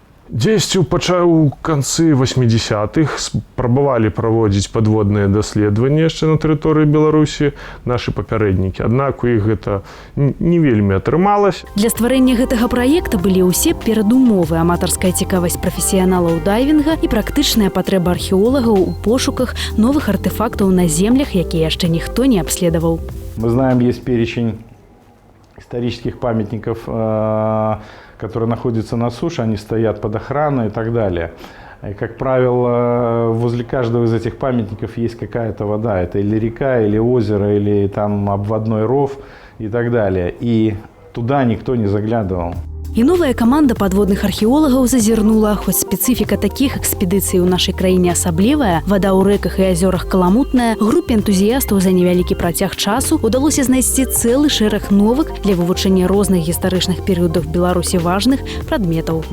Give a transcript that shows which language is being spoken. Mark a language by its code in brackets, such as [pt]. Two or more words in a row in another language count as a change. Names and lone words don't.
[be] Дзесьці ў канцы 80-х спрабавалі праводзіць падводныя даследаванні яшчэ на тэрыторыі Беларусі нашы папярэднікі. Аднак у іх гэта не вельмі атрымалася. Для стварэння гэтага праекта былі ўсе перадумовы: аматарская цікавасць прафесіяналаў дайвінга і практычная патрэба археолагаў у пошуках новых артефактаў на землях, якія яшчэ ніхто не обследовал. [ru] Мы знаем, есть перечень исторических памятников, которые находятся на суше, они стоят под охраной и так далее. И, как правило, возле каждого из этих памятников есть какая-то вода. Это или река, или озеро, или там обводной ров и так далее. И туда никто не заглядывал. [be] І новая каманда падводных археолагаў зазірнула, хоць спецыфіка такіх экспедыцый у нашай краіне асаблівая, вада ў рэках і азёрах каламутная, групе энтузіястаў за невялікі працяг часу удалося знайсці цэлы шэраг новых для вывучэння розных гістарычных перыядаў Беларусі важных прадметаў.